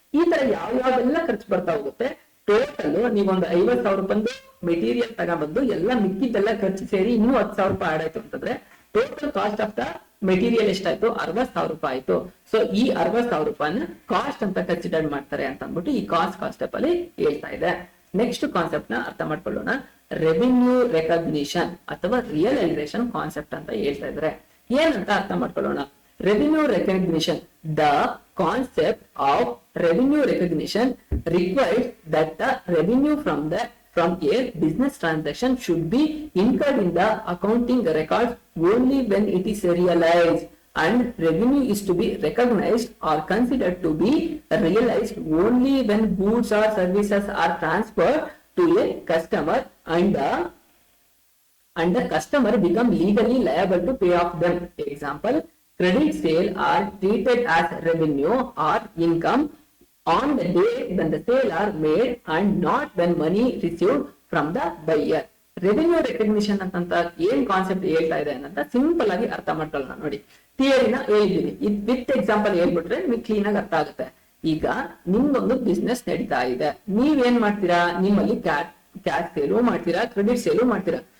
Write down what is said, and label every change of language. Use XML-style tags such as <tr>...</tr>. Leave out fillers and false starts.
<kn>ಈ ತರ ಯಾವ್ಯಾವೆಲ್ಲ ಖರ್ಚು ಬರ್ತಾ ಹೋಗುತ್ತೆ. ಟೋಟಲ್ ನೀವೊಂದು 50,000 ರೂಪಾಯಿ ಮೆಟೀರಿಯಲ್ ತಗೊಂಡ್ಬಂದು ಎಲ್ಲ ಮಿಕ್ಕಿದ್ದೆಲ್ಲ ಖರ್ಚು ಸೇರಿ ಇನ್ನೂ 10,000 ರೂಪಾಯಿ ಆಡ್ ಆಯ್ತು ಅಂತಂದ್ರೆ total cost of the material ಎಷ್ಟಾಯ್ತು, 60,000 ರೂಪಾಯಿ ಆಯ್ತು. ಸೊ ಈ 60,000 ರೂಪಾಯಿನ ಕಾಸ್ಟ್ ಅಂತ ಕನ್ಸಿಡರ್ ಮಾಡ್ತಾರೆ ಅಂತ ಅಂದ್ಬಿಟ್ಟು ಈ ಕಾನ್ಸೆಪ್ಟ್ ಅಲ್ಲಿ ಹೇಳ್ತಾ ಇದೆ. ನೆಕ್ಸ್ಟ್ ಕಾನ್ಸೆಪ್ಟ್ ನ ಅರ್ಥ ಮಾಡ್ಕೊಳ್ಳೋಣ, ರೆವಿನ್ಯೂ ರೆಕಗ್ನಿಷನ್ ಅಥವಾ ರಿಯಲೈಸೇಷನ್ ಕಾನ್ಸೆಪ್ಟ್ ಅಂತ ಹೇಳ್ತಾ ಇದ್ದಾರೆ. ಏನಂತ ಅರ್ಥ ಮಾಡ್ಕೊಳ್ಳೋಣ.</kn> <en>Revenue recognition, the concept of revenue recognition requires that the revenue from a business transaction should be incurred in the accounting records only when it is realized, and revenue is to be recognized or considered to be realized only when goods or services are transferred to a customer and the customer become legally liable to pay off them. Example, credit sale are treated as revenue or income on the day when the sale are made and not when money received from the buyer.</en> <kn>Revenue recognition ಅಂತ ಏನ್ concept ಹೇಳ್ತಾ ಇದೆ ಅಂತ simple ಆಗಿ ಅರ್ಥ ಮಾಡ್ಕೊಳ್ಳೋಣ ನೋಡಿ. ಥಿಯರಿನ ಹೇಳಿದೀನಿ, ವಿತ್ ಎಕ್ಸಾಂಪಲ್ ಹೇಳ್ಬಿಟ್ರೆ ನಿಮಗೆ ಕ್ಲೀನ್ ಆಗಿ ಅರ್ಥ ಆಗುತ್ತೆ. ಈಗ ನಿಮ್ದೊಂದು ಬಿಸ್ನೆಸ್ ನಡೀತಾ ಇದೆ, ನೀವೇನ್ ಮಾಡ್ತೀರಾ, ನಿಮ್ಮಲ್ಲಿ ಕ್ಯಾಶ್ ಸೇಲು ಮಾಡ್ತೀರಾ, ಕ್ರೆಡಿಟ್ ಸೇಲು ಮಾಡ್ತೀರಾ.</kn>